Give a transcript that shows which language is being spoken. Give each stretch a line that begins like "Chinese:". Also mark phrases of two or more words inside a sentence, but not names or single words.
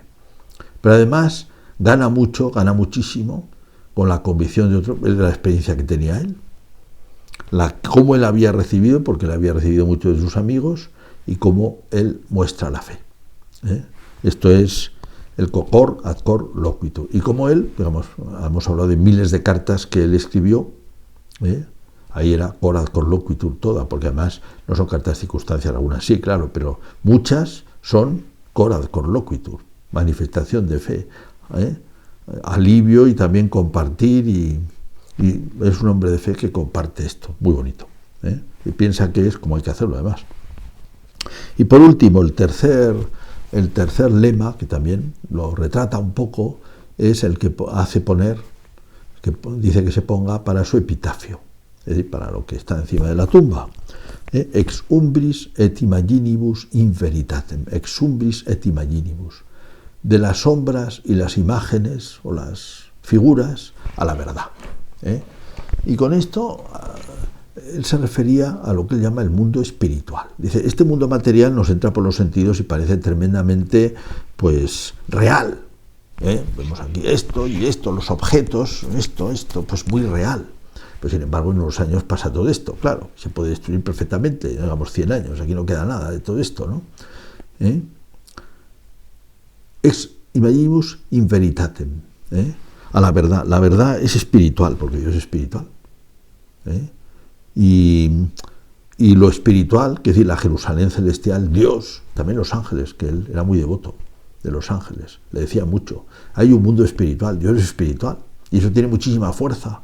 Spanish: Pero además gana muchísimo con la convicción de otro, es la experiencia que tenía él, cómo él había recibido, porque él había recibido mucho de sus amigos, y cómo él muestra la fe. Esto es el
Latin: cor ad cor loquitur.
Spanish: Y como él, digamos, hemos hablado de miles de cartas que él escribió, ahí era
Latin: cor ad cor loquitur
Spanish: toda, porque además no son cartas de circunstancias, algunas sí, claro, pero muchas son
Latin: cor ad cor loquitur,
Spanish: manifestación de fe, alivio y también compartir, y es un hombre de fe que comparte esto, muy bonito, y piensa que es como hay que hacerlo además. Y por último, el tercer lema, que también lo retrata un poco, es el que hace poner, que dice que se ponga para su epitafio, es decir, para lo que está encima de la tumba.
Latin: Ex umbris et imaginibus in veritatem. Ex umbris et imaginibus.
Spanish: de las sombras y las imágenes o las figuras a la verdad. Y con esto él se refería a lo que él llama el mundo espiritual. Dice, este mundo material nos entra por los sentidos y parece tremendamente, pues, real. Vemos aquí esto y esto, los objetos, esto, pues muy real. Pues sin embargo, en unos años pasa todo esto, claro, se puede destruir perfectamente, digamos 100 años, aquí no queda nada de todo esto, ¿no?
Latin: Ex imaginibus in veritatem,
Spanish: a la verdad es espiritual, porque Dios es espiritual. Y lo espiritual, que es decir, la Jerusalén celestial, Dios, también los ángeles, que él era muy devoto de los ángeles, le decía mucho, hay un mundo espiritual, Dios es espiritual, y eso tiene muchísima fuerza.